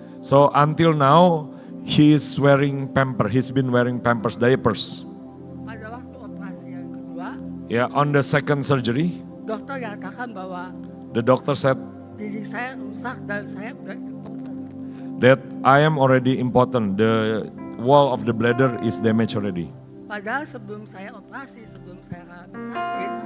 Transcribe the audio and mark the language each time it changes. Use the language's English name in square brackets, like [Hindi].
[English] So until now he is wearing pamper. He's been wearing pampers, diapers. [Indonesian] Pada waktu operasi yang kedua, [English] Yeah, on the second surgery, [Indonesian] dokter nyatakan bahwa [English] the doctor said [Indonesian] dinding saya rusak dan saya udah impoten. [English] that I am already impotent. The wall of the bladder is damaged already. [Indonesian] Padahal sebelum saya operasi, sebelum saya sakit,